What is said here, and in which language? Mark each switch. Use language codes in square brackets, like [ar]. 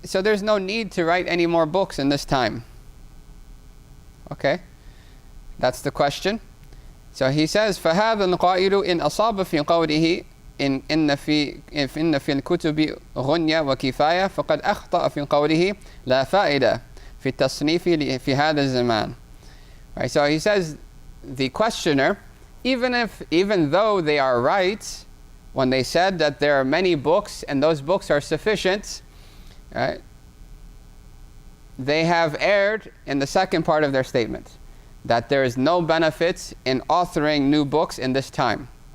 [en] So there's no need to write any more books in this time. Okay? That's the question. So he says, [ar] فهذا القائل إن أصاب في قوله إن في الكتب غنية وكفاية فقد أخطأ في قوله لا فائدة في التصنيف في هذا الزمان. [en] Right, so he says, the questioner, even though they are right when they said that there are many books and those books are sufficient, right, they have erred in the second part of their statement, that there is no benefit in authoring new books in this time.